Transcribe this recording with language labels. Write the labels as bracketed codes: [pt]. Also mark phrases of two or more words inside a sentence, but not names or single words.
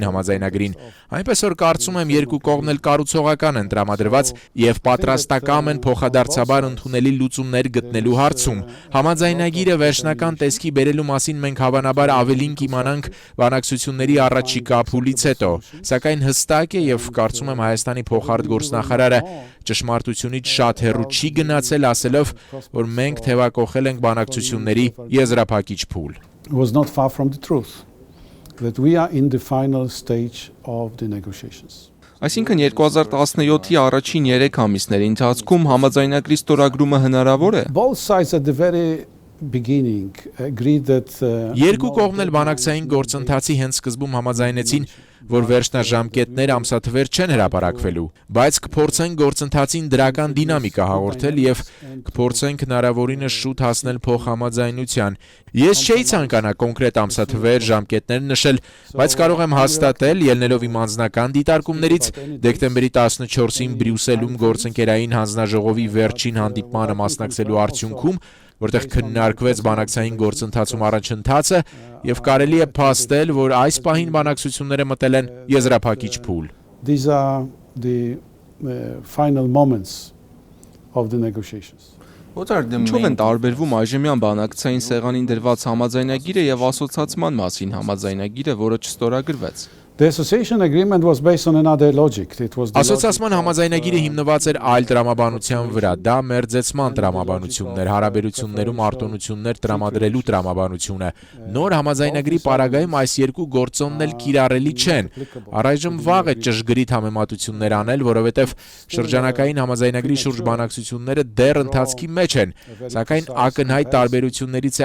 [hy] համաձայնագրին։ Այնպես որ կարծում եմ երկու կողմն էլ կառուցողական են տրամադրված եւ պատրաստակամ են փոխադարձաբար ընդունելի լուծումներ գտնելու հարցում։ Համաձայնագիրը վերջնական տեսքի բերելու մասին մենք հավանաբար ավելին կիմանանք բանակցությունների առաջիկա փուլից հետո, սակայն հստակ է եւ կարծում եմ Հայաստանի փոխարտգործնախարարը ճշմարտությունից շատ հեռու չի գնացել ասելով, որ մենք թեւակոխել ենք բանակցությունների եզրափակիչ փուլ։ [en] was not far from the truth that we are in the final stage of the negotiations. [hy] Այսինքն 2017-ի առաջին 3 ամիսների ընթացքում համաձայնագրի ստորագրումը հնարավոր է։ [en] Both sides at the very beginning agreed that [hy] Երկու կողմն էլ բանակցային գործընթացի հենց սկզբում համաձայնեցին, որ վերջնաժամկետներ ամսաթվեր չեն հրապարակվելու, բայց կփորձեն գործընթացին դրական դինամիկա հաղորդել եւ կփորձենք հնարավորինս շուտ հասնել փոխհամաձայնության։ Ես չէի ցանկանա կոնկրետ ամսաթվեր, ժամկետներ նշել, բայց կարող եմ հաստատել, ելնելով իմ անձնական դիտարկումներից, դեկտեմբերի 14-ին Բրյուսելում գործընկերային հանձնաժողովի վերջին հանդիպմանը մասնակցելու արդյունքում որտեղ քննարկվեց բանակցային գործընթացում առաջընթացը եւ կարելի է փաստել, որ այս պահին բանակցությունները մտել են եզրափակիչ փուլ։ [en] These are the final moments of the negotiations. [hy] Ինչով են տարբերվում այժմյան բանակցային սեղանին դրված համաձայնագիրը եւ ասոցացման մասին համաձայնագիրը, որը չստորագրվեց։ [en] The association agreement was based on another logic. It was the [hy] Ասոցիացման համաձայնագիրը հիմնված էր այլ տրամաբանության վրա, դա մերձեցման տրամաբանությունն էր, հարաբերություններում արտոնություններ տրամադրելու տրամաբանությունը։ Նոր համաձայնագրի պարագայում այս երկու գործոնն էլ կիրառելի չեն։ Առայժմ վաղ է ճշգրիտ համեմատություններ անել, որովհետև շրջանակային համաձայնագրի շուրջ բանակցությունները դեռ ընթացքի մեջ են, սակայն ակնհայտ տարբերություններից